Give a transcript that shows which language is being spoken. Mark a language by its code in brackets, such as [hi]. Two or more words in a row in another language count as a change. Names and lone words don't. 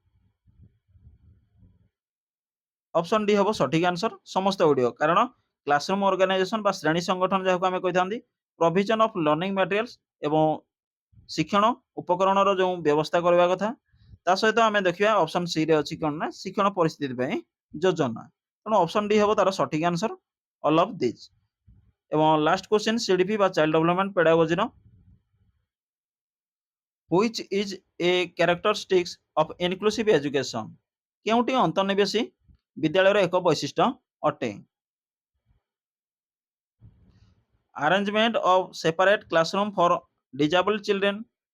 [en] option D [or] ହେବ ସଠିକ୍ ଆନ୍ସର ସମସ୍ତ ଗୁଡ଼ିକ, କାରଣ [en] classroom organisation [or] ବା ଶ୍ରେଣୀ ସଂଗଠନ ଯାହାକୁ ଆମେ କହିଥାନ୍ତି, [en] provision of learning materials [or] ଏବଂ ଶିକ୍ଷଣ ଉପକରଣର ଯେଉଁ ବ୍ୟବସ୍ଥା କରିବା କଥା, ତା ସହିତ ଆମେ ଦେଖିବା [en] option C [or] ରେ ଅଛି କ'ଣ ନା ଶିକ୍ଷଣ ପରିସ୍ଥିତି ପାଇଁ ଯୋଜନା। ତେଣୁ [en] option D [or] ହେବ ତାର ସଠିକ୍ [en] answer all of this. [or] ଏବଂ [en] last question [or] CDP ବା [en] child development pedagogy-r which is a characteristics of inclusive education? [or] କେଉଁଟି ଅନ୍ତର୍ନିବେଶୀ ବିଦ୍ୟାଳୟର ଏକ ବୈଶିଷ୍ଟ୍ୟ ଅଟେ? [en] arrangement of separate classroom for disabled children,